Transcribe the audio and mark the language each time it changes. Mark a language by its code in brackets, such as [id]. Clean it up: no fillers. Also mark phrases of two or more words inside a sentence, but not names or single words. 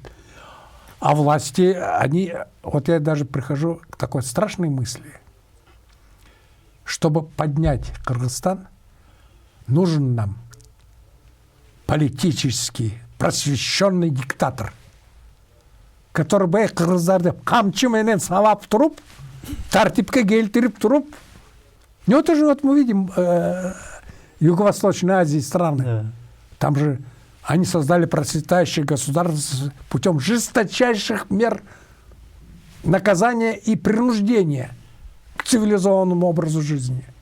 [ru] А власти, они... Вот я даже прихожу к такой страшной мысли. Чтобы поднять Кыргызстан, нужен нам политический просвещенный диктатор, который бы [kk] қырғыздарды қамшыменен сабап тұрып, тәртіпке келтіріп тұрып. [ru] Ну, это же вот мы видим Юго-Восточной Азии страны. Да. Там же они создали процветающее государство путем жесточайших мер наказания и принуждения к цивилизованному образу жизни.